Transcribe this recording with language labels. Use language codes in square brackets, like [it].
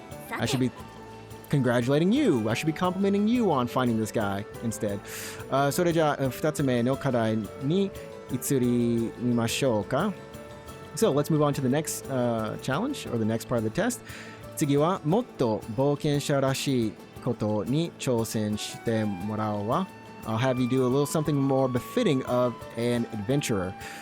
[en] I should be congratulating you. I should be complimenting you on finding this guy instead. [ja] それじゃあ2つ目の課題に移りましょうか. [en] So let's move on to the next challenge or the next part of the test. [ja] 次はもっと冒険者らしいことに挑戦してもらおうわ. [en] I'll have you do a little something more befitting of an adventurer.